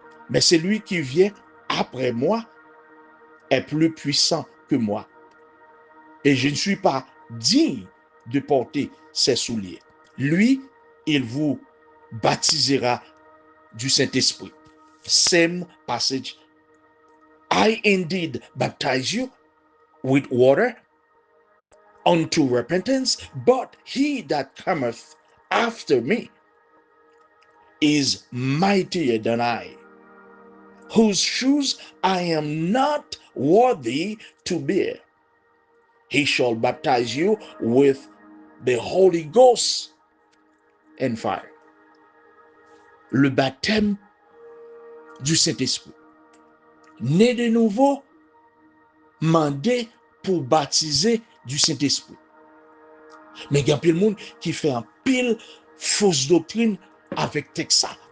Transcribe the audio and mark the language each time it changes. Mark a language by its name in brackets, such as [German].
[French] Mais celui qui vient après moi est plus puissant que moi. Et je ne suis pas digne de porter ses souliers. Lui, il vous baptisera du Saint-Esprit. [English] Same passage. I indeed baptize you with water unto repentance, but he that cometh after me is mightier than I, whose shoes I am not worthy to bear. He shall baptize you with the Holy Ghost and fire. [French] Le baptême du Saint-Esprit. Né de nouveau, mandé pour baptiser du Saint-Esprit. Mais il y a plein de monde qui fait un pile fausse doctrine avec texte.